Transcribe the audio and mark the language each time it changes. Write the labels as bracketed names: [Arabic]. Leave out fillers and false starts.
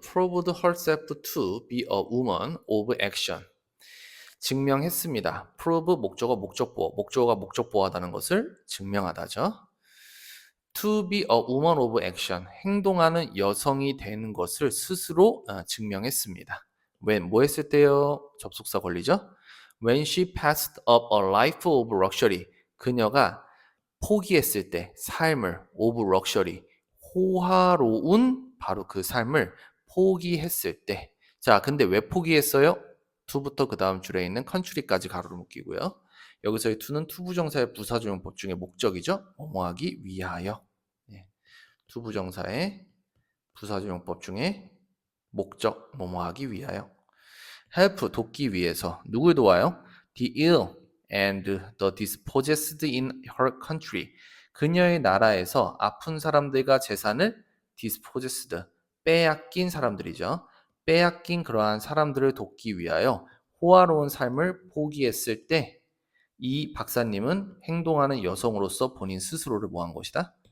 [English] proved herself to be a woman of action. [Korean] 증명했습니다. prove 목적어 목적보호, 목적어가 목적보호하다는 것을 증명하다죠. [English] to be a woman of action. [Korean] 행동하는 여성이 되는 것을 스스로 증명했습니다. when 뭐 했을 때요? 접속사 권리죠. [English] When she passed up a life of luxury. [Korean] 그녀가 포기했을 때 삶을 [English] of luxury [Korean] 호화로운 바로 그 삶을 포기했을 때. 자, 근데 왜 포기했어요? to부터 그 다음 줄에 있는 country까지 가로를 묶이고요. 여기서의 to는 투부정사의 부사조용법 중에 목적이죠. 뭐뭐하기 위하여. 예, 투부정사의 부사조용법 중에 목적 뭐뭐하기 위하여. help 돕기 위해서 누굴 도와요? [English] The ill and the dispossessed in her country. [Korean] 그녀의 나라에서 아픈 사람들과 재산을 dispossessed 빼앗긴 사람들이죠. 빼앗긴 그러한 사람들을 돕기 위하여 호화로운 삶을 포기했을 때 이 박사님은 행동하는 여성으로서 본인 스스로를 뭐한 것이다?